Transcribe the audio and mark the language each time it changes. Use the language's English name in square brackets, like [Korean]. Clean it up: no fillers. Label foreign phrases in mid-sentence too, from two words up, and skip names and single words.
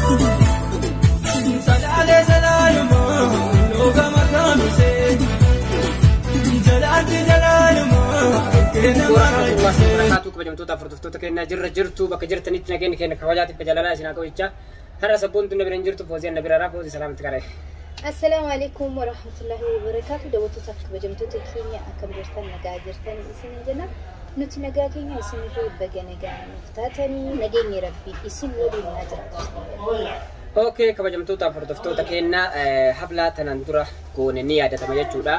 [Oromo] kabajamtoota furdiftoota kennaa jirtu bakka jirtanitti nageenya keenya kabajaatiif kajalalaa isin haa qabicha har'a sabboontu na biraan jirtu foozii na biraadhaa foozii salaamatti qaree. [Arabic] السلام عليكم ورحمة الله وبركاته. [Oromo] Daawwattoota kabajamtoota keenya akkam jirtan nagaa jirtan isin jenna. Nuti nagaa keenya isin irraa baga nagaa nuftaatanii nageenyi rabbii isin waliin haa jiraatu. Okay, kabajamtoota furdiftoota kennaa hablaa tanaan dura goone ni yaadatama jechuudha.